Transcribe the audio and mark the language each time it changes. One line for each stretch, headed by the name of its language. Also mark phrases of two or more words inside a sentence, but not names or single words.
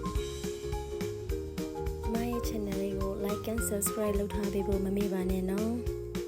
Burmese: channel လေးကို
English: like and subscribe
Burmese: လုပ်ထားပေးဖို့မမေ့ပါနဲ့နော်